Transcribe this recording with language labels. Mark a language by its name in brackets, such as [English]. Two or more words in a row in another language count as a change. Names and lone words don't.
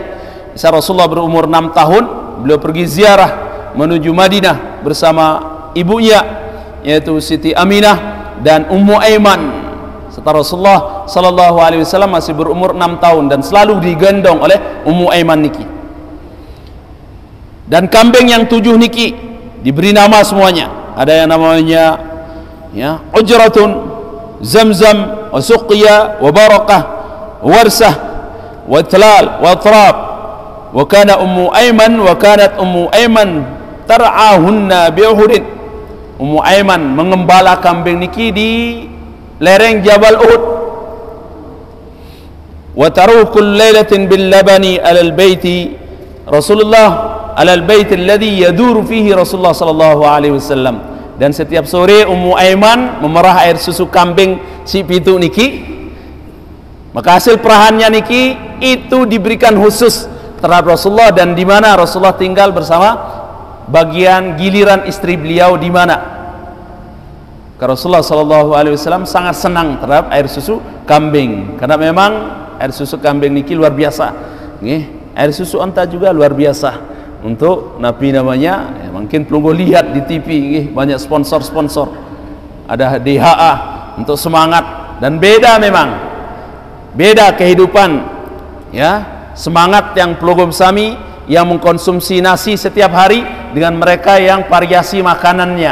[Indonesian] Saat Rasulullah berumur 6 tahun, beliau pergi ziarah menuju Madinah bersama ibunya, yaitu Siti Aminah dan Ummu Aiman. Setelah Rasulullah [Arabic] صلى الله عليه وسلم [Indonesian] masih berumur 6 tahun dan selalu digendong oleh Ummu Aiman niki. Dan kambing yang 7 niki diberi nama semuanya. Ada yang namanya ya Ujratun, Zamzam, wa Suqya, wa Barakah, Warsah, wa Tlal, wa Trab. [Arabic] وكان أم أيمن وكانت أم أيمن ترعاهن بأحد. [Indonesian] Ummu Aiman mengembala kambing niki di lereng Jabal Uhud. [Arabic] وتروح كل ليلة باللبن على بيت رسول الله، على البيت الذي يدور فيه رسول الله صلى الله عليه وسلم. [Indonesian] Dan setiap sore Ummu Aiman memerah air susu kambing si pitu niki, maka hasil perahannya niki itu diberikan khusus terhadap Rasulullah, dan di mana Rasulullah tinggal bersama bagian giliran istri beliau di mana. Karena Rasulullah [Arabic] صلى الله عليه وسلم [Indonesian] sangat senang terhadap air susu kambing, karena memang air susu kambing niki luar biasa. Nggih, air susu onta juga luar biasa. Untuk Nabi namanya ya, mungkin pelunggu lihat di TV nggih, banyak sponsor-sponsor. Ada DHA untuk semangat, dan beda memang. Beda kehidupan ya, semangat yang [Sasak] pelunggu sami [Indonesian] yang mengkonsumsi nasi setiap hari dengan mereka yang variasi makanannya.